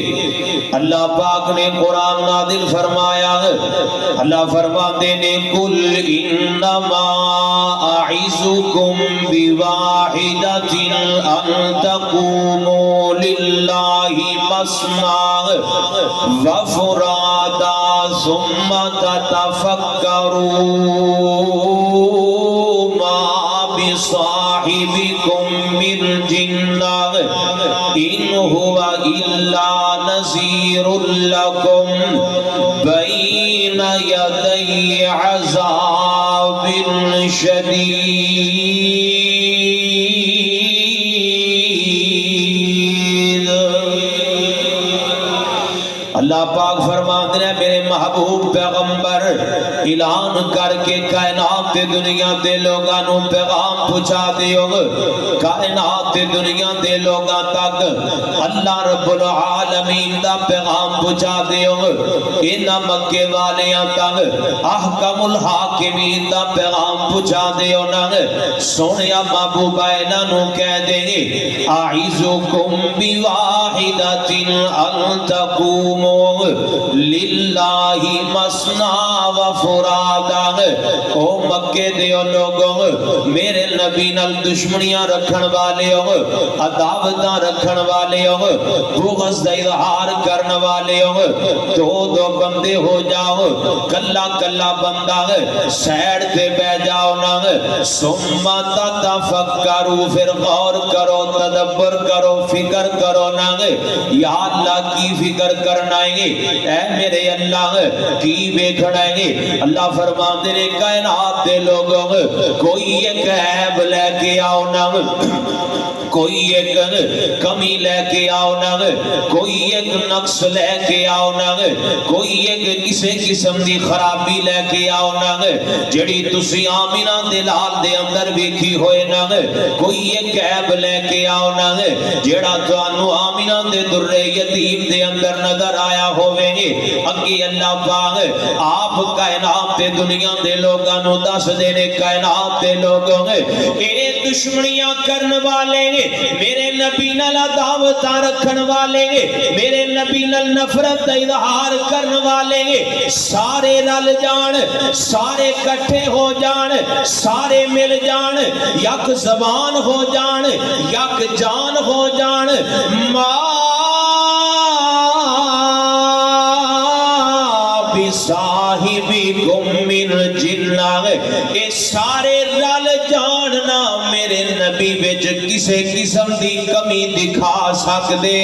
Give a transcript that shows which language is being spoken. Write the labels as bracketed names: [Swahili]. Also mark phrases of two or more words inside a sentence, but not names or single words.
[Urdu] اللہ پاک نے قرآن نازل فرمایا ہے، اللہ فرماتے نے [Arabic] قل انما اعظکم بواحدۃ ان تقوموا للہ مثنی وفرادا ثم تتفکروا ما بصاحبكم من جنة إن هو إلا نذير لكم بين يدي عذاب شديد۔ [Punjabi] اللہ پاک فرماتے ہیں میرے محبوب پیغمبر اعلان کر کے کائنات تے دنیا دے لوگاں نو پیغام پہنچا دیو، کائنات تے دنیا دے لوگاں تک اللہ رب العالمین دا پیغام پہنچا دیو، انہاں مکے والیاں تک احکم الحاکمین دا پیغام پہنچا دیو نا۔ سونیا محبوبہ انہاں نو کہہ دیں گے [Arabic] اعوذکم بواحدۃ ان تقوموا للہ مثنی وفرادا۔ [Punjabi] او مکے دیو لوگوں میرے نبی نال دشمنیاں رکھن والے ہو، عداوتاں رکھن والے ہو، بغض دا اظہار کرن والے ہو، دو دو بندے ہو جاؤ، کلا کلا بندہ سیڈ تے بہ جاؤ نا۔ [Arabic] ثم تتفکروا، [Urdu] پھر غور کرو تدبر کرو فکر کرو نا، یا اللہ کی فکر کرنا ہے اے میرے اللہ کی بیکھڑائیں گے۔ [Punjabi] اللہ فرماتے ہیں کائنات دے لوگوں کوئی ایک عیب لے کے آؤ نا، کوئی ایک کمی لے کے آؤ نا، کوئی ایک نقص لے کے آؤ نا، کوئی ایک کسی قسم دی خرابی لے کے آؤ نا جڑی تسی آمینہ دے لال دے اندر ویکھی ہوئے نا، کوئی ایک عیب لے کے آؤ نا جڑا تانوں آمینہ دے در یتیم دے اندر نظر آیا ہوئے گے۔ اگے اللہ پاک آپ کائنات دے دنیا دے لوگاں نو دس دینے کائنات دے لوگوں اے دشمنیاں کرن والے میرے نبی نال عداوتاں رکھن والے میرے نبی نال نفرت دا اظہار کرن والے سارے رل جان، سارے کٹھے ہو جان، سارے مل جان، یک زبان ہو جان، یک جان ہو جان، [Arabic] صاحبکم من جنہ، [Punjabi] اے سارے رل جاننا میرے نبی وچ کسے قسم دی کمی دکھا سکدے؟